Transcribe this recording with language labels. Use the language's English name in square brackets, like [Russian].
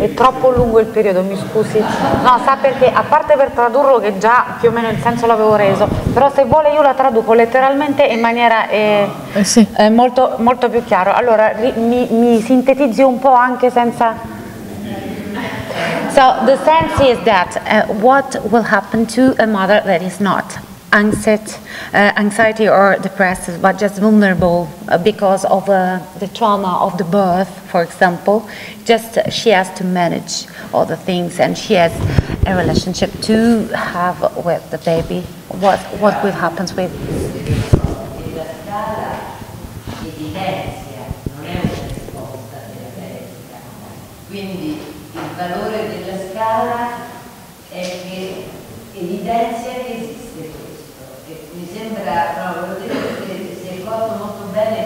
[Italian] È troppo lungo il periodo, mi scusi. No, sa perché, a parte per tradurlo che già più o meno il senso l'avevo reso, però se vuole io la traduco letteralmente in maniera sì. molto, molto più chiaro. Allora, mi sintetizzi un po' anche senza... [English] So, the sense is that what will happen to a mother that is not anxiety or depressed, but just vulnerable because of the trauma of the birth, for example. Just she has to manage all the things, and she has a relationship to have with the baby. What will happen with? [Italian] La scala evidenzia, non è una risposta terapeutica. Quindi il valore della scala è che evidenzia che esiste questo. E mi sembra, no, volevo dire che si è colto molto bene